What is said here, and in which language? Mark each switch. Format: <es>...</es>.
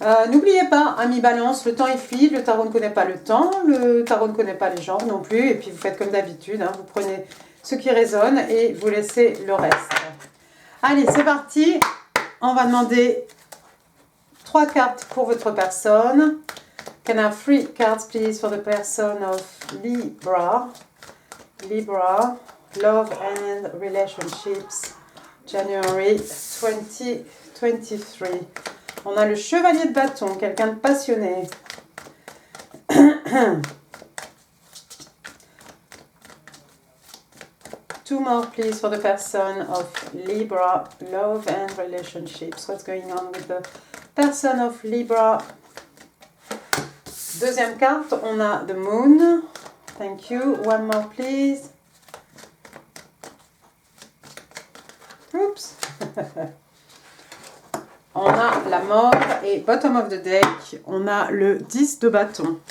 <fr>N'oubliez pas, amis Balance, le temps est fluide, le tarot ne connaît pas le temps, le tarot ne connaît pas les genres non plus, et puis vous faites comme d'habitude, vous prenez ce qui résonne et vous laissez le reste. Allez, c'est parti, on va demander 3 cartes pour votre personne.</fr> <en>Can I have 3 cards, please, for the person of Libra? Libra, love and relationships, January 2023.</en> <fr>On a le chevalier de bâton, quelqu'un de passionné.</fr> <en>2 more, please, for the person of Libra, love and relationships. What's going on with the person of Libra?</en> <fr>Deuxième carte, on a the moon.</fr> <en>Thank you. One more, please. Oups.</en> <fr>On a la mort et</fr> <en>bottom of the deck,</en> <fr>on a le 10 de bâton.</fr>